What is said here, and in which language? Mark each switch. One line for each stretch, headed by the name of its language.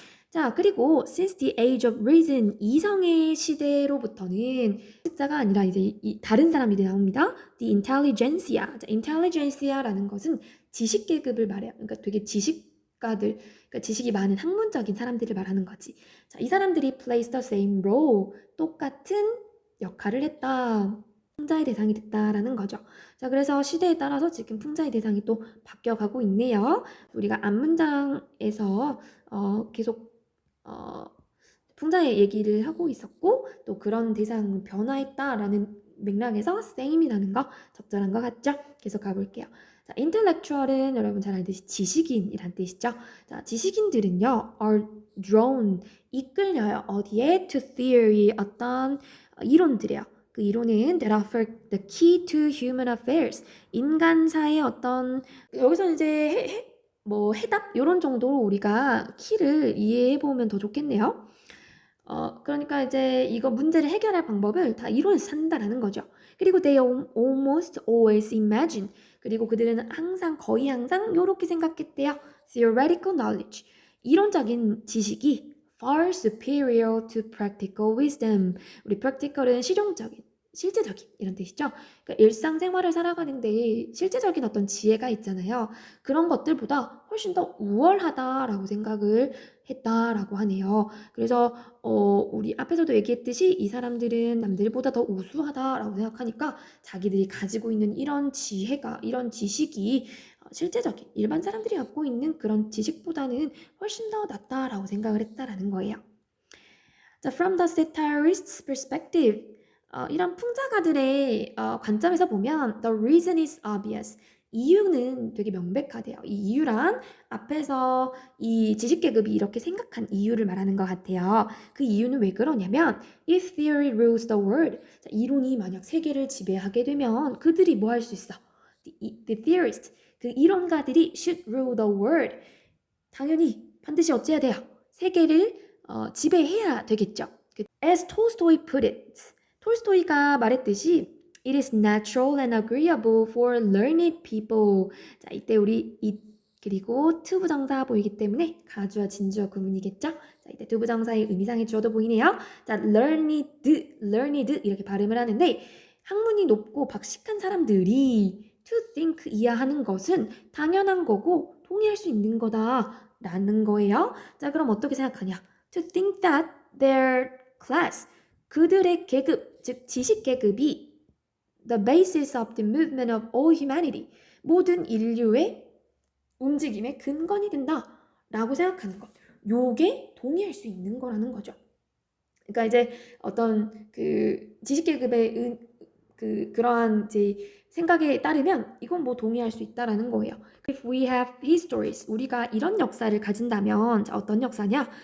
Korean: 자, 그리고
English: since the age of reason
Korean: 이성의 시대로부터는 숫자가 아니라 이제 다른 사람들이 나옵니다.
English: the intelligentsia.
Korean: 자, intelligentsia라는 것은 지식 계급을 말해요. 그러니까 되게 지식가들, 그러니까 지식이 많은 학문적인 사람들을 말하는 거지. 자, 이 사람들이
English: plays the same role.
Korean: 똑같은 역할을 했다. 풍자의 대상이 됐다라는 거죠. 자, 그래서 시대에 따라서 지금 풍자의 대상이 또 바뀌어가고 있네요. 우리가 앞문장에서 계속 풍자의 얘기를 하고 있었고 또 그런 대상은 변화했다라는 맥락에서 same이라는 거 적절한 것 같죠? 계속 가볼게요. 자, intellectual은 여러분 잘 알듯이 지식인이란 뜻이죠. 자, 지식인들은요
English: are drawn
Korean: 이끌려요. 어디에?
English: to theory
Korean: 어떤 이론들이에요. 그 이론은
English: that offer the key to human affairs
Korean: 인간사의 어떤 여기서 이제 해답 이런 정도로 우리가 키를 이해해 보면 더 좋겠네요. 그러니까 이제 이거 문제를 해결할 방법을 다 이론에서 찾는다라는 거죠. 그리고
English: they almost always imagine.
Korean: 그리고 그들은 항상 거의 항상 이렇게 생각했대요.
English: theoretical knowledge.
Korean: 이론적인 지식이
English: far superior to practical wisdom.
Korean: 우리 practical은 실용적인, 실제적인 이런 뜻이죠. 그러니까 일상생활을 살아가는데 실제적인 어떤 지혜가 있잖아요. 그런 것들보다 훨씬 더 우월하다라고 생각을 했다라고 하네요. 그래서 우리 앞에서도 얘기했듯이 이 사람들은 남들보다 더 우수하다라고 생각하니까 자기들이 가지고 있는 이런 지혜가, 이런 지식이 실제적인 일반 사람들이 갖고 있는 그런 지식보다는 훨씬 더 낫다라고 생각을 했다라는 거예요.
English: 자, from the satirist's perspective,
Korean: 이런 풍자가들의 관점에서 보면
English: the reason is obvious.
Korean: 이유는 되게 명백하대요. 이 이유란 앞에서 이 지식계급이 이렇게 생각한 이유를 말하는 것 같아요. 그 이유는 왜 그러냐면
English: if theory rules the world,
Korean: 자, 이론이 만약 세계를 지배하게 되면 그들이 뭐 할 수 있어?
English: The theorist,
Korean: 그 이론가들이
English: should rule the world.
Korean: 당연히 반드시 어찌해야 돼요? 세계를 지배해야 되겠죠.
English: As Tolstoy put it,
Korean: 톨스토이가 말했듯이
English: It is natural and agreeable for learned people.
Korean: 자, 이때 우리 it 그리고 to 부정사 보이기 때문에 가주어 진주어 구문이겠죠? 자, 이때 to 부정사의 의미상의 주어도 보이네요. 자, learned 이렇게 발음을 하는데 학문이 높고 박식한 사람들이
English: to think
Korean: 이해하는 것은 당연한 거고 동의할 수 있는 거다라는 거예요. 자, 그럼 어떻게 생각하냐?
English: To think that their class,
Korean: 그들의 계급, 즉 지식 계급이
English: the basis of the movement of all humanity,
Korean: 모든 인류의 움직임의 근간이 된다라고 생각하는 것. 요게 동의할 수 있는 거라는 거죠. 그러니까 이제 어떤 그 지식 계급의 그러한 이제 생각에 따르면 이건 뭐 동의할 수 있다라는 거예요.
English: If we have histories,
Korean: 우리가 이런 역사를 가진다면 자, 어떤 역사냐?